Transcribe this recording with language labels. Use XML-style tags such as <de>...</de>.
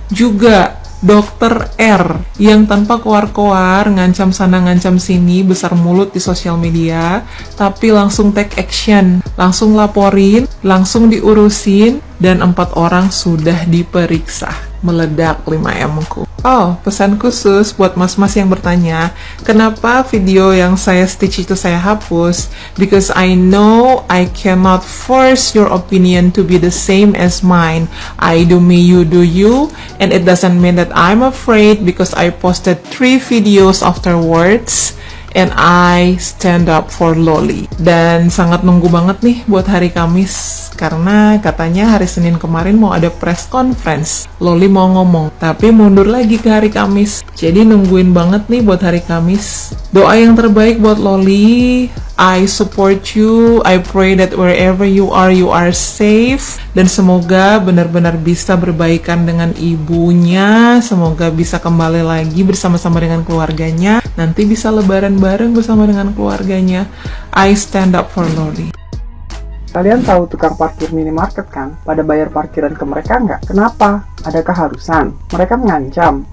<id>Juga Dr. R yang tanpa keluar-keluar, ngancam sana ngancam sini, besar mulut di sosial media, tapi langsung take action, langsung laporin, langsung diurusin, dan 4 orang sudah diperiksa. Meledak 5M-ku. Oh, pesan khusus buat mas-mas yang bertanya, kenapa video yang saya stitch itu saya hapus?</id> <en>Because I know I cannot force your opinion to be the same as mine. I do me, you do you, and it doesn't mean that I'm afraid because I posted 3 videos afterwards. And I stand up for Loli.</en> <id>Dan sangat nunggu banget nih buat hari Kamis, karena katanya hari Senin kemarin mau ada press conference. Loli mau ngomong, tapi mundur lagi ke hari Kamis. Jadi nungguin banget nih buat hari Kamis. Doa yang terbaik buat Loli.</id> <en>I support you. I pray that wherever you are safe.</en> <id>Dan semoga benar-benar bisa berbaikan dengan ibunya. Semoga bisa kembali lagi bersama-sama dengan keluarganya. Nanti bisa lebaran bareng bersama dengan keluarganya.</id> <en>I stand up for Loli.</en> <id>Kalian tahu tukang parkir minimarket kan? Pada bayar parkiran ke mereka nggak? Kenapa? Ada keharusan? Mereka mengancam?</id>